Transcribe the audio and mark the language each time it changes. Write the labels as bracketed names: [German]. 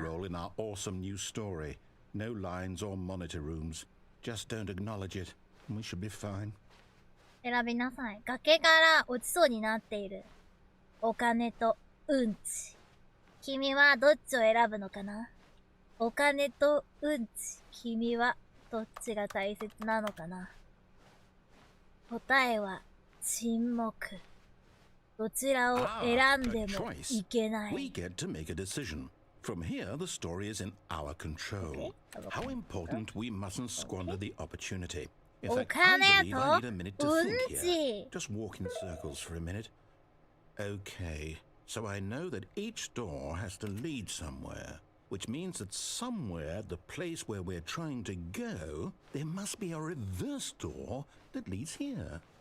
[English] role in our awesome new story. No lines or monitor rooms. Just don't acknowledge it. We should be fine. [Japanese] 選びなさい。崖から落ちそうになっている。お金とうんち。君はどっちを選ぶのかな？お金とうんち。君はどっちが大切なのかな？答えは沈黙。どちらを選んでもいけない。 [English] We get to make a decision. From here, the story is in our control. How important we mustn't squander the opportunity. In fact, I believe I need a minute to think here. Just walk in circles for a minute. Okay, so I know that each door has to lead somewhere, which means that somewhere at the place where we're trying to go, there must be a reverse door that leads here.